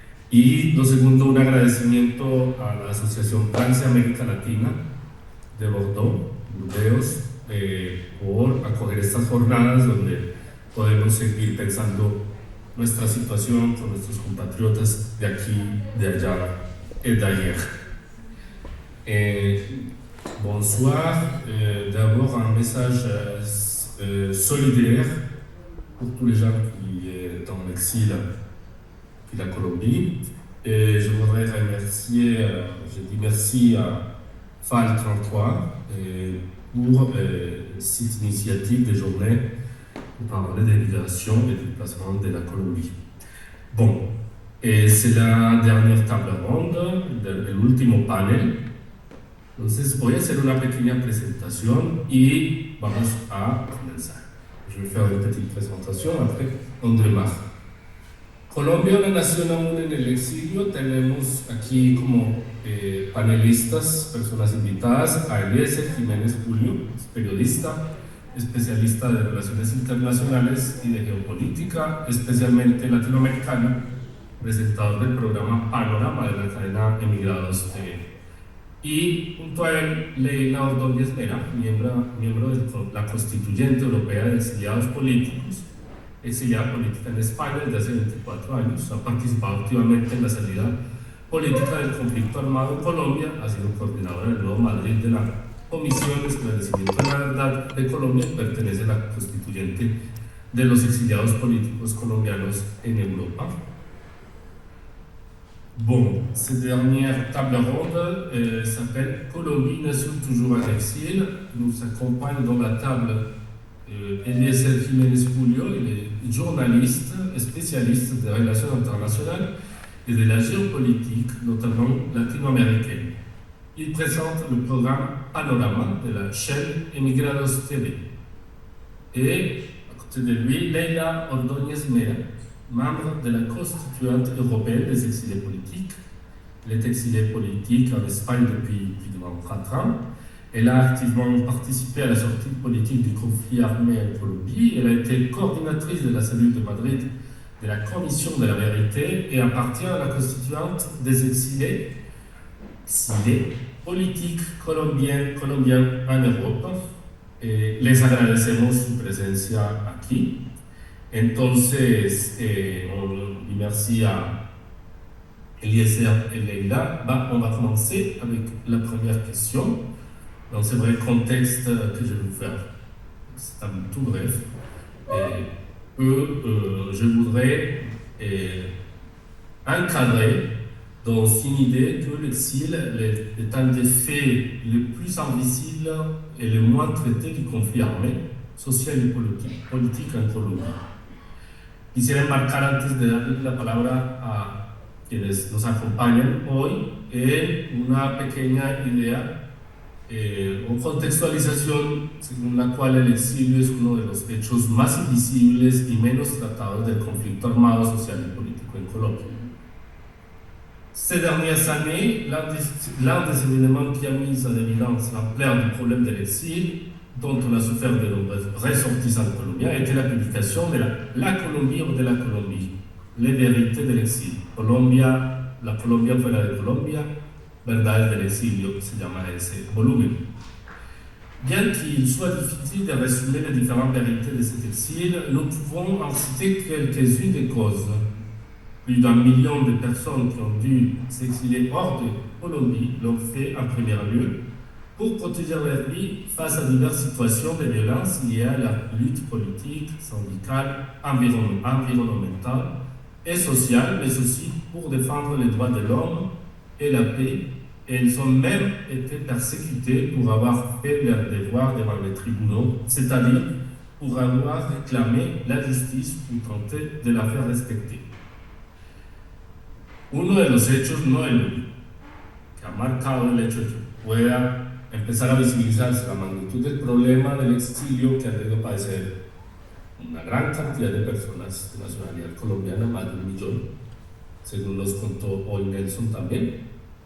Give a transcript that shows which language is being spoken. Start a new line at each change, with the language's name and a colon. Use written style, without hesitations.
Spanish: Y lo segundo, un agradecimiento a la Asociación Francia América Latina de Bordeaux, Burdeos, por acoger estas jornadas donde podemos seguir pensando nuestra situación con nuestros compatriotas de aquí, de allá
French: et d'ailleurs. Bonsoir, d'abord un message solidaire pour tous les gens qui sont en exil puis la Colombie. Et je voudrais remercier, je dis merci à FAL 33 pour cette initiative de journée pour parler des migrations et du déplacement de la Colombie. Bon, c'est la dernière table ronde,
Spanish: el último panel. Entonces voy a hacer una pequeña presentación y vamos a comenzar.
French: Je vais faire une petite présentation, après on démarre.
Spanish: Colombia, una nación aún en el exilio. Tenemos aquí como panelistas, personas invitadas, a Eliezer Jiménez Julio, periodista, especialista de relaciones internacionales y de geopolítica, especialmente latinoamericano, presentador del programa Panorama de la cadena Emigrados TV. Y junto a él, Leila Ordóñez Mera, miembro de la Constituyente Europea de Exiliados Políticos, exiliada política en España desde hace 24 años, ha participado activamente en la salida política del conflicto armado en Colombia, ha sido coordinadora del Nuevo Madrid de la Comisión de Esclarecimiento de la Verdad de Colombia, pertenece a la Constituyente de los Exiliados Políticos Colombianos en Europa.
French: Bon, cette dernière table ronde s'appelle Colombie, nation toujours en exil. Nous accompagne dans la table Eliezer Jiménez Julio, il est journaliste et spécialiste des relations internationales et de la géopolitique, notamment latino-américaine. Il présente le programme Panorama de la chaîne Emigrados TV. Et à côté de lui, Leila Ordóñez Mera, membre de la Constituante européenne des exilés politiques. Elle est exilée politique en Espagne depuis plus de 24 ans. Elle a activement participé à la sortie politique du conflit armé en Colombie. Elle a été coordinatrice de la cellule de Madrid de la Commission de la Vérité et appartient à la constituante des exilés politiques colombiens en Europa.
Spanish: Les agradecemos su presencia aquí.
French: Entonces, on dit merci à Eliezer et Leila. On va commencer avec la première question. Dans ce vrai contexte que je vais vous faire, c'est un tout bref. Je voudrais encadrer dans une idée que l'exil est un des faits les plus invisibles et les moins traités du conflit armé, social y politique en Colombia.
Spanish: Quisiera enmarcar antes de darle la palabra a quienes nos acompañan hoy en una pequeña idea o contextualización según la cual el exilio es uno de los hechos más invisibles y menos tratados del conflicto armado, social y político en Colombia.
French: Ces dernières années, l'un des événements qui a mis en évidence l'ampleur du problème de l'exil, dont on a souffert de nombreux ressortissants colombiens, était la publication de La Colombie hors de la Colombie, les vérités de l'exil.
Spanish: La Colombia fuera de Colombia, Verdades del exilio, se llama ese volumen.
French: Bien qu'il soit difficile de résumer les différentes vérités de cet exil, nous pouvons en citer quelques-unes des causes. Plus d'1 million de personnes qui ont dû s'exiler hors de Colombie l'ont fait en premier lieu pour protéger leur vie face à diverses situations de violence liées à la lutte politique, syndicale, environnementale et sociale, mais aussi pour défendre les droits de l'homme et la paix. Et ils ont même été persécutés pour avoir fait leur devoir devant les tribunaux, c'est-à-dire pour avoir réclamé la justice pour tenter de la faire respecter.
Spanish: Uno de los hechos, no el único, que ha marcado el hecho de que pueda empezar a visibilizarse la magnitud del problema del exilio que han debido padecer una gran cantidad de personas de nacionalidad colombiana, más de 1 millón, según nos contó hoy Nelson también.